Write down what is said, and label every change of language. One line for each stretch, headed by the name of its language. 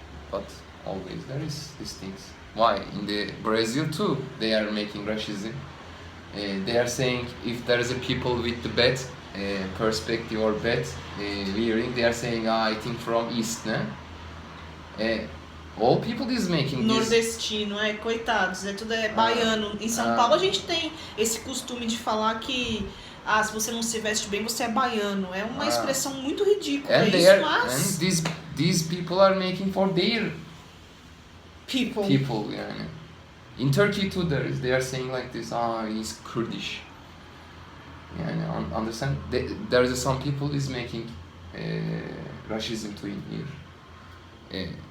English: But always there is these things. Why? In the Brazil too, they are making racism. They are saying if there is a people with the bad perspective or bad wearing, they are saying, I think from East, né? All people is making
Portuguese: Nordestino, coitados, tudo baiano. Em São Paulo a gente tem esse costume de falar que se você não se veste bem, você é baiano. É uma expressão muito ridícula isso, mas...
English: And these people are making for their people. Yeah. In Turkey too, they are saying like this, he's Kurdish. Yeah, understand? There is some people is making racism to in here.